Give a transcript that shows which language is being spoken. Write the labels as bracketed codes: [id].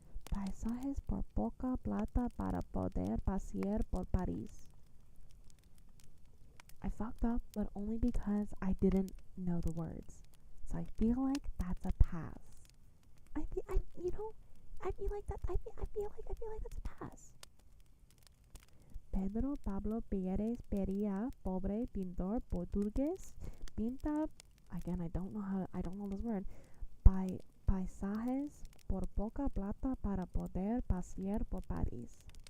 [es] Paisajes por poca plata para poder pasear por París. [en] I fucked up, but only because I didn't know the words. So I feel like that's a pass. I feel like that's a pass. [es] Pedro Pablo Pérez Peria, pobre pintor portugués, pinta. [en] Again, I don't know this word. [es] Paisajes por poca plata para poder pasear por París.